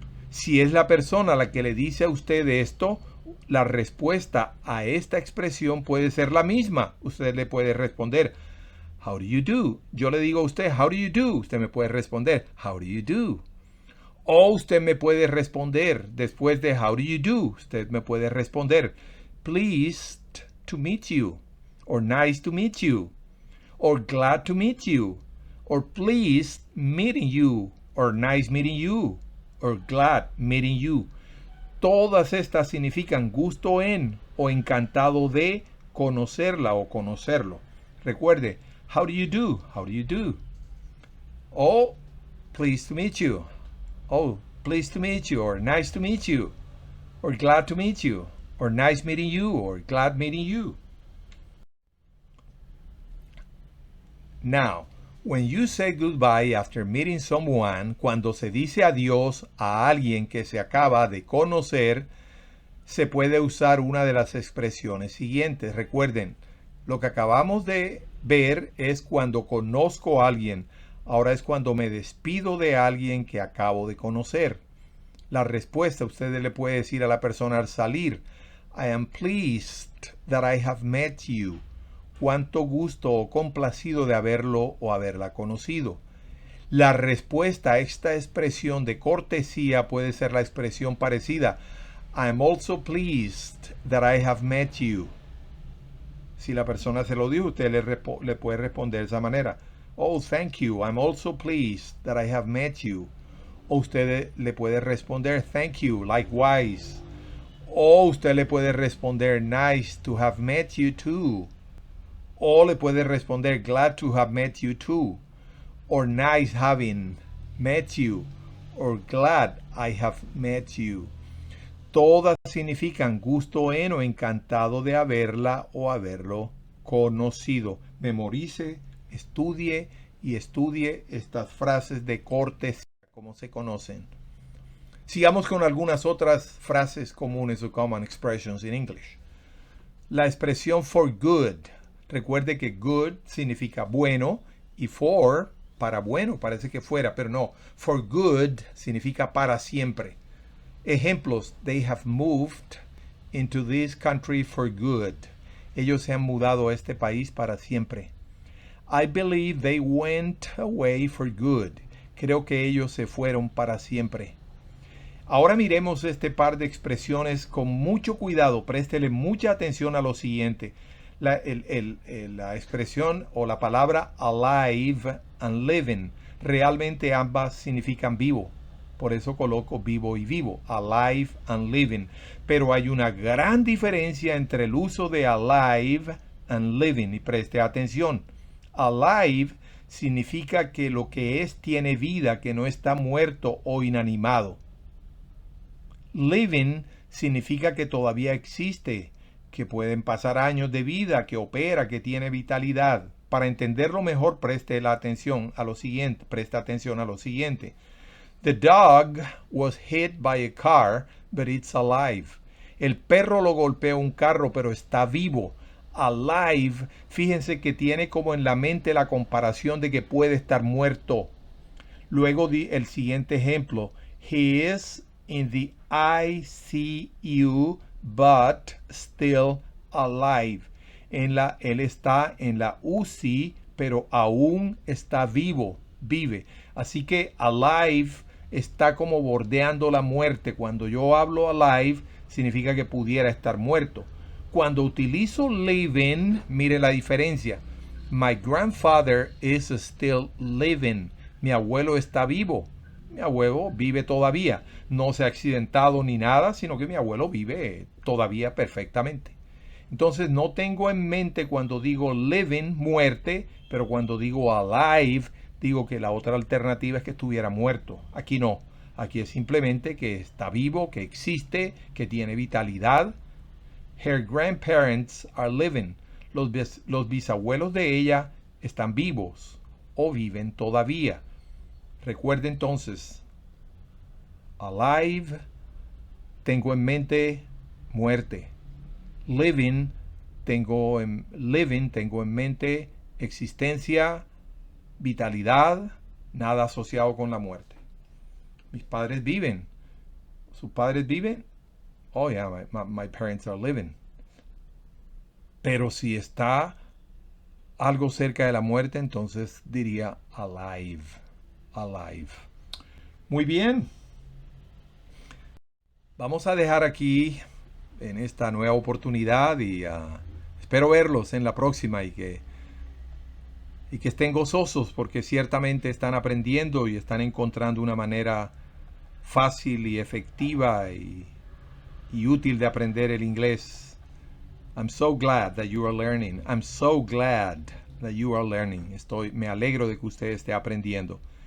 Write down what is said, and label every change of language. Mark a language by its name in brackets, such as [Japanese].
[Spanish] Si es la persona la que le dice a usted esto, la respuesta a esta expresión puede ser la misma. Usted le puede responder, [English] how do you do? [Spanish] Yo le digo a usted, how do you do? Usted me puede responder, [English] how do you do? [Spanish] O usted me puede responder después de how do you do. Usted me puede responder, [English] pleased to meet you, or nice to meet you, or glad to meet you, or pleased meeting you, or nice meeting you, or glad meeting you. [Spanish] Todas estas significan gusto en o encantado de conocerla o conocerlo. Recuerde, [English] how do you do? How do you do? Oh, pleased to meet you. Oh, pleased to meet you, or nice to meet you, or glad to meet you, or nice meeting you, or glad meeting you. Now, when you say goodbye after meeting someone, [Spanish] cuando se dice adiós a alguien que se acaba de conocer, se puede usar una de las expresiones siguientes. Recuerden, lo que acabamos de ver es cuando conozco a alguien. Ahora es cuando me despido de alguien que acabo de conocer. La respuesta usted le puede decir a la persona al salir, [English] I am pleased that I have met you. [Spanish] Cuánto gusto o complacido de haberlo o haberla conocido. La respuesta a esta expresión de cortesía puede ser la expresión parecida. [English] I am also pleased that I have met you. [Spanish] Si la persona se lo dijo, usted le puede responder de esa manera. [English] Oh, thank you. I'm also pleased that I have met you. [Spanish] O usted le puede responder, [English] thank you, likewise. [Spanish] O usted le puede responder, [English] nice to have met you too. [Spanish] O le puede responder, [English] glad to have met you too. Or nice having met you. Or glad I have met you. [Spanish] Todas significan gusto en o encantado de haberla o haberlo conocido. Memorice, estudie y estudie estas frases de cortesía, como se conocen. Sigamos con algunas otras frases comunes o [English] common expressions in English. [Spanish] La expresión for good. Recuerde que good significa bueno y for, para bueno, parece que fuera, pero no. For good significa para siempre. Ejemplos, [English] they have moved into this country for good. [Spanish] Ellos se han mudado a este país para siempre. [English] I believe they went away for good. [Spanish] Creo que ellos se fueron para siempre. Ahora miremos este par de expresiones con mucho cuidado. Préstele mucha atención a lo siguiente. La expresión o la palabra alive and living. Realmente ambas significan vivo. Por eso coloco vivo y vivo. Alive and living. Pero hay una gran diferencia entre el uso de alive and living. Y preste atención. Alive significa que lo que es tiene vida, que no está muerto o inanimado. Living significa que todavía existe, que pueden pasar años de vida, que opera, que tiene vitalidad. Para entenderlo mejor, presta atención a lo siguiente. [English] The dog was hit by a car, but it's alive. [Spanish] El perro lo golpeó un carro, pero está vivo. Alive, fíjense que tiene como en la mente la comparación de que puede estar muerto. Luego di el siguiente ejemplo. [English] He is in the ICU, but still alive. [Spanish] Él está en la UCI, pero aún está vive. Así que alive está como bordeando la muerte. Cuando yo hablo alive, significa que pudiera estar muerto. Cuando utilizo living, mire la diferencia. [English] My grandfather is still living. [Spanish] Mi abuelo está vivo. Mi abuelo vive todavía. No se ha accidentado ni nada, sino que mi abuelo vive todavía perfectamente. Entonces no tengo en mente cuando digo living, muerte, pero cuando digo alive, digo que la otra alternativa es que estuviera muerto. Aquí no. Aquí es simplemente que está vivo, que existe, que tiene vitalidad. [English] Her grandparents are living. [Spanish] Los bisabuelos de ella están vivos o viven todavía. Recuerde entonces, alive, tengo en mente muerte. Living, tengo en mente existencia, vitalidad, nada asociado con la muerte. Mis padres viven. ¿Sus padres viven? [English] Oh yeah, my parents are living. [Spanish] Pero si está algo cerca de la muerte, entonces diría alive. Alive. Muy bien. Vamos a dejar aquí en esta nueva oportunidad y espero verlos en la próxima y que estén gozosos porque ciertamente están aprendiendo y están encontrando una manera fácil y efectiva y útil de aprender el inglés. [English] I'm so glad that you are learning. I'm so glad that you are learning. [Spanish] Me alegro de que usted esté aprendiendo.